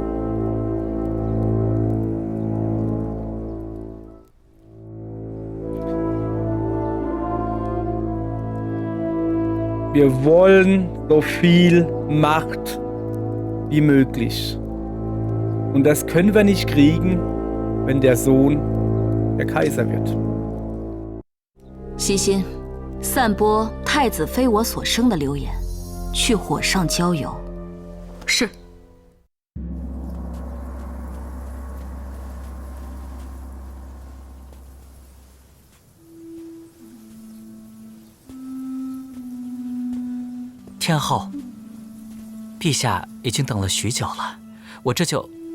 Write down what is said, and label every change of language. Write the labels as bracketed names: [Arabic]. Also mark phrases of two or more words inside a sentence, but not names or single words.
[German] Wir wollen so viel Macht wie möglich. Und das können wir nicht kriegen, wenn der Sohn der Kaiser wird. [Chinese] 西心，散播太子非我所生的流言，去火上浇油。是。天后，陛下已经等了许久了，我这就